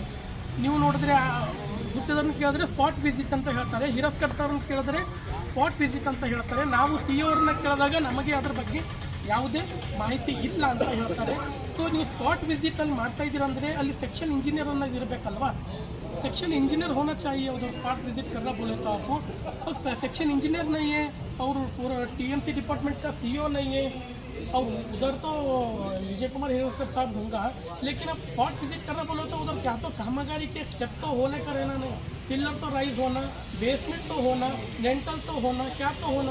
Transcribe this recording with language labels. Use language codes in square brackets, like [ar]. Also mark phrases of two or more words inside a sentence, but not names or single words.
[kn] ನೀವು ನೋಡಿದ್ರೆ ಗುತ್ತಿದನ್ನು ಕೇಳಿದ್ರೆ [en] spot visit [kn] ಅಂತ ಹೇಳ್ತಾರೆ, ಹಿರಸ್ಕರ್ ಸರ್ನ ಕೇಳಿದ್ರೆ [en] spot visit [kn] ಅಂತ ಹೇಳ್ತಾರೆ. ನಾವು CO ಅವ್ರನ್ನ ಕೇಳಿದಾಗ ನಮಗೆ ಅದ್ರ ಬಗ್ಗೆ ಯಾವುದೇ ಮಾಹಿತಿ ಇಲ್ಲ ಅಂತ ಹೇಳ್ತಾರೆ. ಸೊ ನೀವು [en] spot visit [kn] ಮಾಡ್ತಾ ಇದ್ದೀರಂದರೆ ಅಲ್ಲಿ [en] section engineer [kn] ಅನ್ನೋದು ಇರಬೇಕಲ್ವಾ. [en] section engineer [hi] होना चाहिए उधर [en] spot visit [hi] करना बोले तो आपको, और [en] section engineer [hi] नहीं है और पूरा TMC डिपार्टमेंट का CEO नहीं है, और उधर तो विजय कुमार हिरस्कर साहब होगा. लेकिन अब [en] spot visit [hi] करना बोलो तो उधर क्या तो कामगारी के स्टेप तो होने का रहना नहीं, पिलर तो राइज होना, बेसमेंट तो होना, लेंटल तो होना, क्या तो होना.